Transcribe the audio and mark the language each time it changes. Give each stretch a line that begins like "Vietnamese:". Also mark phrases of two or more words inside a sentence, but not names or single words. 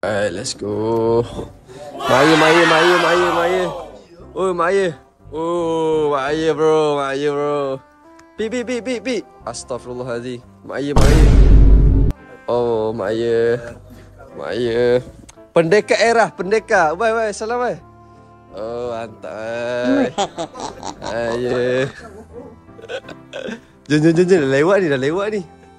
English: Alright, let's go. Maya.
Malay: Oh, Maya. Oh, Maya bro. Pi.
Arabic: أستغفر الله العظيم.
Malay: Maya. Oh, Maya. Pendekar. Bye. Salam, bye. Oh, mantap. Maya. Jom. Dah lewat ni.